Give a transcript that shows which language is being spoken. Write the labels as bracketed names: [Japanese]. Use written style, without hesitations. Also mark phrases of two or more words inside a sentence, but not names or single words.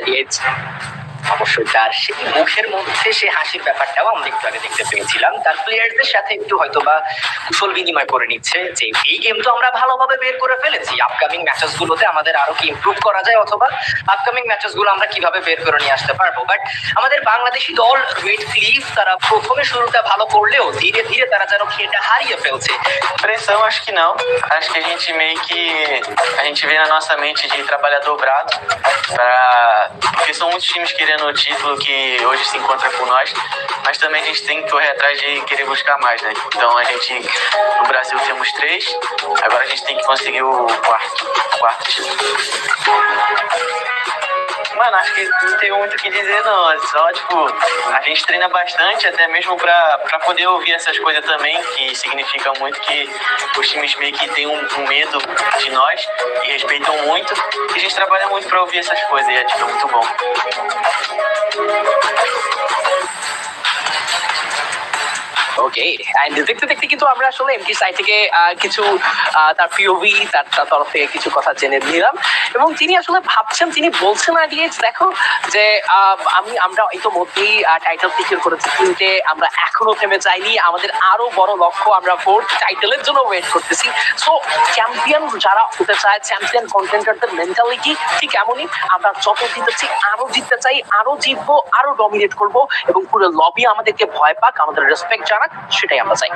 [Bangla] অবশ্যই তার সেই মুখের মধ্যে সে হাসির ব্যাপারটাও আমরা একটু আগে দেখতে পেয়েছিলাম তার প্লেয়ারদের সাথে একটু হয়তো বা কুশল বিনিময় করে নিচ্ছে যে এই গেম তো আমরা ভালোভাবে বের করে ফেলেছি [English] upcoming matches [Bangla] গুলোতে আমাদের আরো কি ইমপ্রুভ করা যায় অথবা [English] upcoming matches [Bangla] গুলো আমরা কিভাবে বের করে নিয়ে আসতে পারবো বাট আমাদের বাংলাদেশি দল রেড ক্লিফ তারা প্রথমে শুরুটা ভালো করলেও ধীরে ধীরে তারা যেন খেলটা হারিয়ে ফেলছে [Portuguese] Pressão, acho que não. Acho que a gente meio que. A gente vê na nossa mente de trabalhar dobrado. Porque são muitos times querendo o título que hoje se encontra com nós. Mas também a gente tem que correr atrás de querer buscar mais, né? Então a gente. No Brasil temos 3. Agora a gente tem que conseguir o quarto título. Mano, acho que não tem muito o que dizer, não. É só, tipo, a gente treina bastante, até mesmo pra poder ouvir essas coisas também, que significa muito que os times meio que têm um medo de nós e respeitam muito. E a gente trabalha muito pra ouvir essas coisas e é, tipo, muito bom. [English] okay and [Bangla] দেখতে দেখতে কিন্তু আমরা আসলে এমটি সাইড থেকে কিছু তার পিওভি তার তরফ থেকে কিছু কথা জেনে নিলাম এবং তিনি আসলে ভাবছেন তিনি বলছেন আইডিএক্স দেখো যে আমরা ইতোমধ্যেই [English] title secure [Bangla] করেছি তিনটে আমরা এখনো থেমে যাইনি আমাদের আরো বড় লক্ষ্য আমরা ফোর্থ টাইটেলের জন্য ওয়েট করতেছি [English] so champion [Bangla] যারা হতে চায় চ্যাম্পিয়ন কন্টেন্ডারদের মেন্টালিটি ঠিক এমনই আমরা যত জিতেছি আরো জিততে চাই আরো জিতবো আরো ডমিনেট করবো এবং পুরো লবি আমাদেরকে ভয় পাক আমাদের রেসপেক্ট জানাক সেটাই আমরা চাই